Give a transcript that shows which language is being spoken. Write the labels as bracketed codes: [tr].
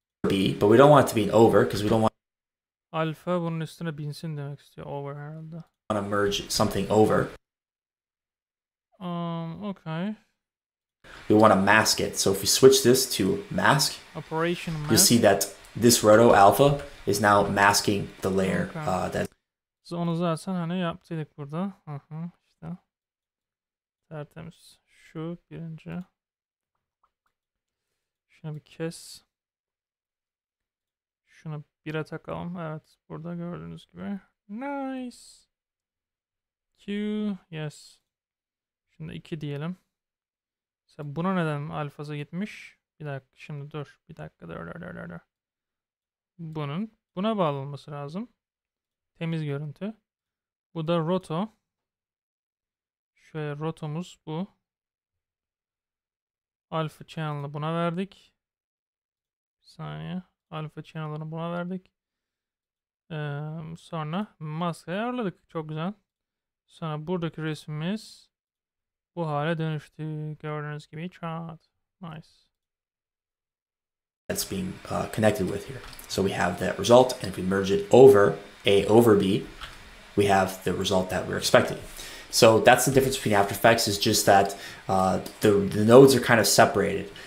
[en] B, but we don't want it to be an over because we don't want [tr] Alfa bunun üstüne binsin demek istiyor. Over herhalde. [en] to merge something over. Okay. We want to mask it. So if we switch this to mask, Operation mask. you'll see that this roto alpha is now masking the layer. Okay. That [tr] Biz onu zaten hani yaptıydık burada. İşte. Tertemiz. Şu birinci. Şunu bir kes. Şunu 1'e takalım. Evet. Burada gördüğünüz gibi. [en] Nice. Q. Yes. [tr] Şimdi 2 diyelim. Mesela buna neden alfası gitmiş? Bir dakika. Şimdi dur. Bir dakika. Dur. Buna bağlanması lazım. Temiz görüntü. Bu da roto. Şöyle rotomuz bu. Alpha channel'ı buna verdik. Bir saniye. Alpha channel'ını buna verdik. Sonra maskayı ayarladık. Çok güzel. Sonra buradaki resmimiz bu hale dönüştü. Gördüğünüz gibi chat. Nice. [en] that's being connected with here. So we have that result, and if we merge it over A over B, we have the result that we're expecting. So that's the difference between After Effects, is just that the nodes are kind of separated.